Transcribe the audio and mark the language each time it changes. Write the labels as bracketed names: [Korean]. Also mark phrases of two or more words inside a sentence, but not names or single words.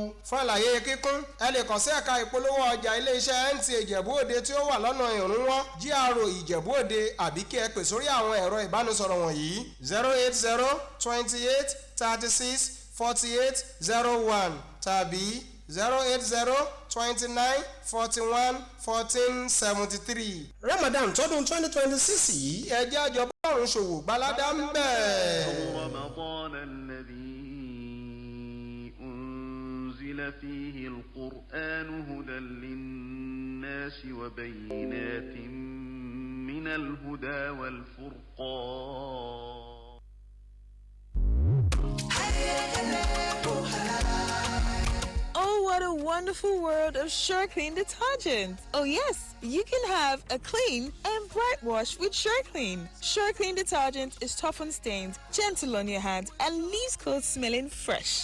[Yoruba] fún àlàyé kíkún ẹ lè kàn sí ẹ̀ka ìpolówó ọjà iléeṣẹ́ Nta Ijebu Ode tí ó wà lọ́nà ìrúnwọ́ GRA Ìjẹ̀bú Òde àbí kí ẹ pè sórí àwọn ẹ̀rọ ìbánisọ̀rọ̀ wọ̀nyí 080 28 36 48 01 tàbí 080 29 41 14 73. Ramadan tọdún 2026 yìí ẹ jẹ́ àjọ bọ́ọ̀rùn ṣòwò gbalada ń bẹ̀. [Arabic] فيه القرآن هدى للناس وبينات من الهدى والفرقان [English] Oh, what a wonderful world of SureClean detergent. Oh yes, you can have a clean and bright wash with SureClean. SureClean detergent is tough on stains, gentle on your hands, and leaves clothes smelling fresh.